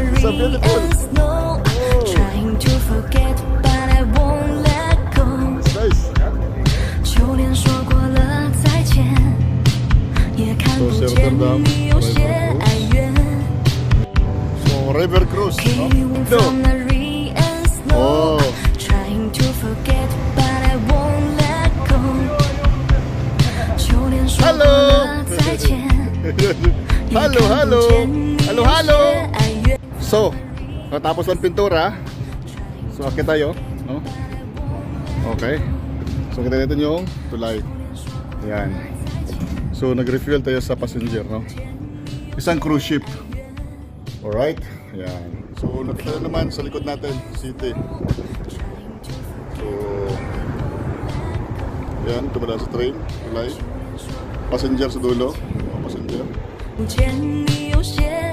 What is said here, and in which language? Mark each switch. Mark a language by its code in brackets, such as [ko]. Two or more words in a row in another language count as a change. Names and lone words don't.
[en] beautiful. Oh. Trying to forget, but I won't let go. It's nice. [zh] 秋天说过了再见，也看不 [en] So, [zh] 见 Rotterdam, 你有些哀怨。 [en] So, river cruise, no? Came from the rain and snow. Oh. Trying to forget, but I won't let go. [zh] 秋天说过了再见， [en] Hello, [zh] 也看 [en] hello. [zh] 不见你 [en] Hello, [zh] 有 [en] hello. [zh] 些哀怨。 [tl] So, natapos ang pintura. So, akit tayo, no? Okay. So, kita natin yung tulay. Ayan. So, nag-refuel tayo sa passenger, no? Isang cruise ship. Alright. Ayan. So, nakita naman sa likod natin, city. So, ayan, tumala sa train, tulay. Passenger sa dulo. Passenger. [zh] 不见你有些